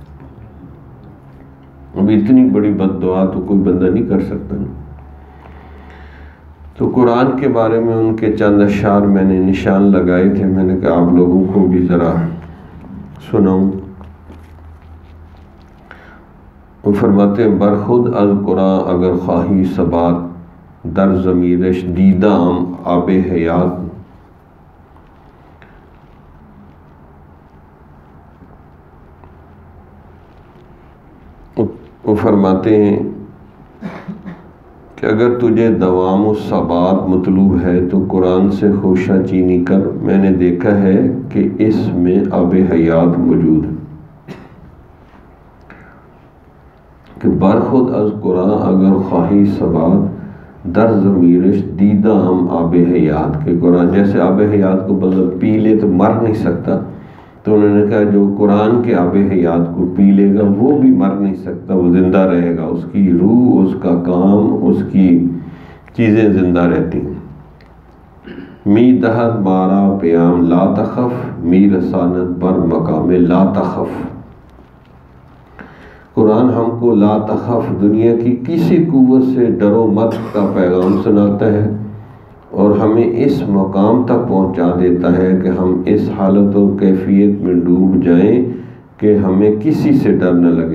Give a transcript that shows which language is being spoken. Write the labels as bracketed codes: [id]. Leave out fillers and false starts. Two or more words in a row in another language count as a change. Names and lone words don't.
[ur] اب اتنی بڑی بد دعا تو کوئی بندہ نہیں کر سکتا نا۔ تو قرآن کے بارے میں ان کے چند اشعار میں نے نشان لگائے تھے، میں نے کہا آپ لوگوں کو بھی ذرا سناؤں۔ [fa] وہ فرماتے ہیں برخود از قرآن اگر خواہی ثبات در ضمیرش دیدہ آب حیات۔ [ur] وہ فرماتے ہیں کہ اگر تجھے دوام و ثبات مطلوب ہے تو قرآن سے خوشہ چینی کر، میں نے دیکھا ہے کہ اس میں آب حیات موجود ہے۔ کہ [fa] برخود از قرآن اگر خواہی ثبات در ضمیرش دیدہ ہم آب حیات، [ur] کہ قرآن جیسے آب حیات کو بندہ پی لے تو مر نہیں سکتا، تو انہوں نے کہا جو قرآن کے آب حیات کو پی لے گا وہ بھی مر نہیں سکتا، وہ زندہ رہے گا، اس کی روح، اس کا کام، اس کی چیزیں زندہ رہتی ہیں۔ [fa] می دہد مارا پیام [ar] لا تخف، [fa] می رسانت بر مقام [ar] لا تخف۔ [ur] قرآن ہم کو [ar] لا تخف، [ur] دنیا کی کسی قوت سے ڈرو مت کا پیغام سناتا ہے، اور ہمیں اس مقام تک پہنچا دیتا ہے کہ ہم اس حالت و کیفیت میں ڈوب جائیں کہ ہمیں کسی سے ڈر نہ لگے۔